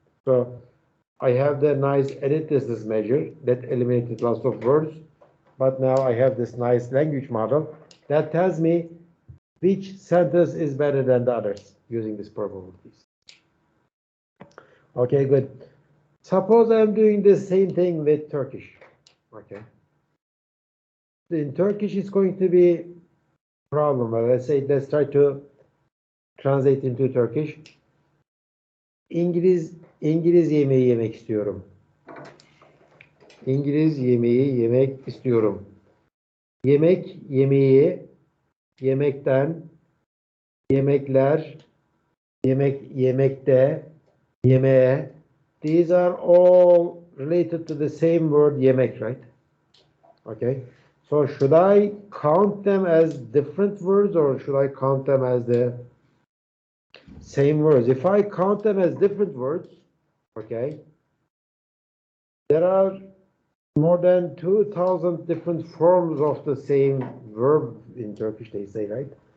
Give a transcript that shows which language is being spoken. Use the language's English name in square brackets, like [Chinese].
[English] So I have the nice edit distance measure that eliminated lots of words, but now I have this nice language model that tells me which sentence is better than the others using these probabilities. Okay, good. Suppose I'm doing the same thing with Turkish. Okay. In Turkish, it's going to be a problem. Let's try to translate into Turkish. [Turkish] İngiliz yemeği yemek istiyorum. İngiliz yemeği yemek istiyorum. Yemek, yemeği, yemekten, yemekler, yemekte, yemeğe. [English] These are all related to the same word yemek, right? Okay. So should I count them as different words or should I count them as the same words. If I count them as different words, okay, there are more than 2,000 different forms of the same verb in Turkish, they say, right?